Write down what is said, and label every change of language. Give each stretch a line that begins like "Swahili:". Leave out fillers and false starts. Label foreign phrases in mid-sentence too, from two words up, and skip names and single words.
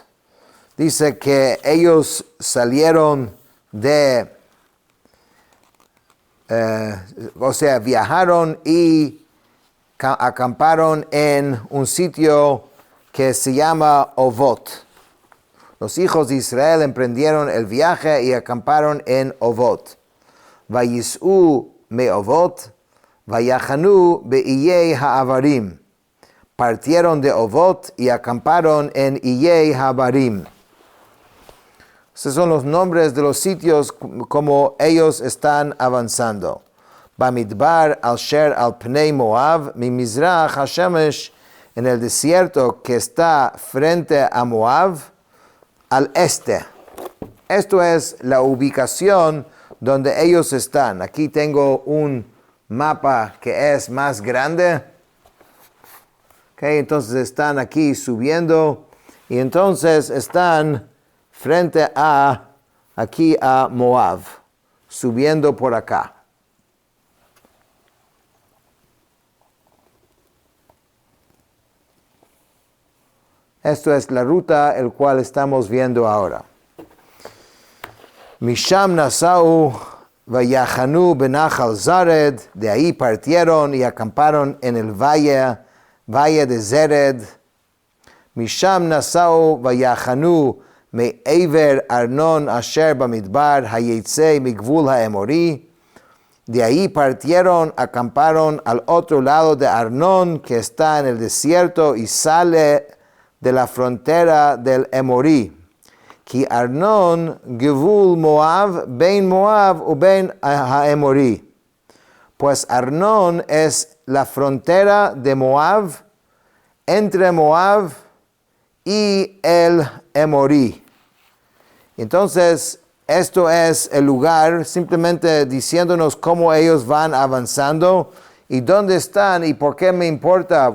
Spanish: Dice que ellos salieron viajaron y acamparon en un sitio que se llama Ovot. Los hijos de Israel emprendieron el viaje y acamparon en Ovot.
Hebrew: ויסעו מאבת ויחנו בעיי העברים.
Spanish: Partieron de Ovot y acamparon en Iyei ha'avarim. Esos son los nombres de los sitios como ellos están avanzando.
Hebrew: במדבר אשר על פני מואב ממזרח השמש,
Spanish: en el desierto que está frente a Moab, al este. Esto es la ubicación donde ellos están. Aquí tengo un mapa que es más grande. Entonces están aquí subiendo y entonces están frente aquí a Moab, subiendo por acá. Esto es la ruta el cual estamos viendo ahora.
Hebrew: משם נסעו ויחנו בנחל זרד.
Spanish: De ahí partieron y acamparon en el valle de Zered.
Hebrew: משם נסעו ויחנו מעבר ארנון אשר במדבר היצא מגבול האמרי.
Spanish: De ahí partieron, acamparon al otro lado de Arnón, que está en el desierto, y sale de la frontera del Emorí.
Hebrew: כי ארנון גבול מואב בין מואב ובין האמרי.
Spanish: Pues Arnón es la frontera de Moab, entre Moab y el Emorí. Entonces, esto es el lugar, simplemente diciéndonos cómo ellos van avanzando y dónde están y por qué me importa.